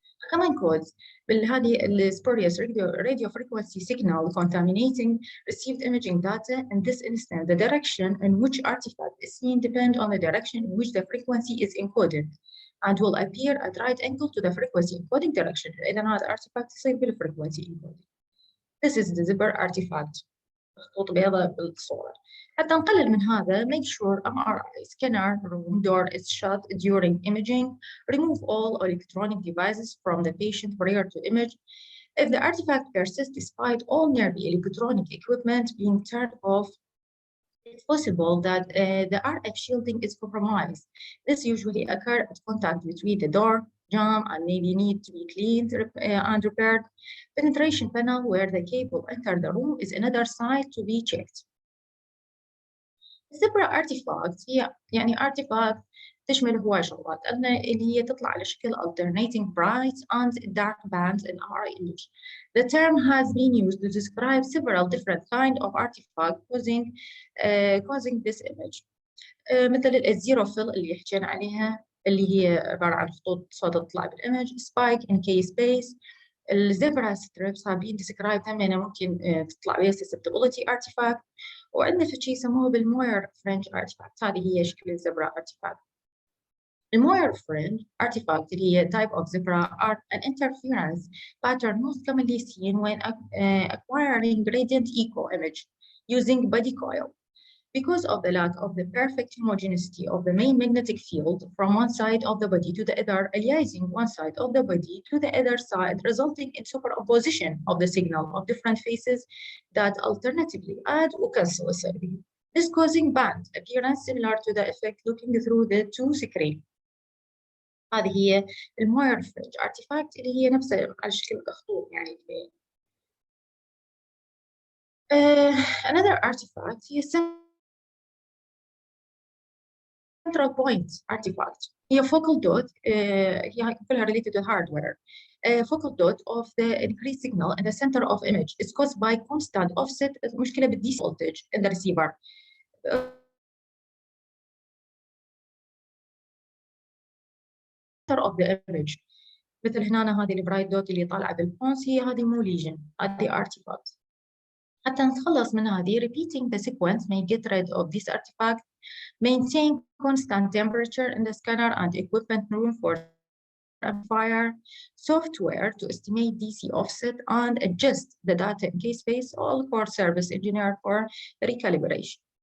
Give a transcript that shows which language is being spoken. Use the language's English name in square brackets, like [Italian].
[English] Common cause بالهذه spurious radio frequency signal contaminating received imaging data. In this instance, the direction in which artifact is seen depends on the direction in which the frequency is encoded and will appear at right angle to the frequency encoding direction. [Arabic] إذا هذا artifact يصير بالfrequency encoding. [English] This is the zipper artifact. [Arabic] خطوط بيضاء بالصورة. حتى نقلل من هذا, [English] make sure MRI scanner room door is shut during imaging. Remove all electronic devices from the patient prior to image. If the artifact persists despite all nearby electronic equipment being turned off, it's possible that the RF shielding is compromised. This usually occurs at contact between the door, jam, and maybe need to be cleaned and repaired. Penetration panel where the cable entered the room is another site to be checked. [Arabic] Zipper artifact هي يعني artifact تشمل هواي شغلات اللي هي تطلع على شكل [English] alternating bright and dark bands in our image. The term has been used to describe several different kinds of artifacts causing this image. [Arabic] مثل الزيروفيل اللي حكينا عليها، اللي هي عبارة عن خطوط صوت تطلع بالإيمج. [English] Spike in K space. الزبرا stripes have been describe [Arabic] همينة ممكن تطلع بها [English] susceptibility artifact. [Arabic] وعندنا في شيء يسموه بالموير فرنج artifact. هذه هي شكل الزبرا artifact. [English] الموير fringe artifact [Arabic] اللي هي [English] type of zebra are an interference pattern most commonly seen when acquiring gradient echo image using body coil. Because of the lack of the perfect homogeneity of the main magnetic field from one side of the body to the other, aliasing one side of the body to the other side, resulting in superposition of the signal of different phases that alternatively add or cancel a survey. This causing band appearance similar to the effect looking through the two screen. [Arabic] هذه هي الموير فرنج artifact اللي هي نفسها على شكل خطوط يعني. [English] Another artifact هي central point artifact. هي focal dot [Arabic] هي كلها [English] related to hardware. Focal dot of the increased signal in the center of image is caused by constant offset. [Arabic] مشكلة [English] بالDC voltage in the receiver. Center of the image. [Arabic] مثل هنا هذه البرايت دوت اللي طالعة بالبونس هي هذه مو ليجن، هذه artifact. حتى نتخلص من هذه [English] repeating the sequence may get rid of this artifact. Maintain constant temperature in the scanner and equipment room for amplifier software to estimate DC offset and adjust the data in case space, all for service engineer for recalibration.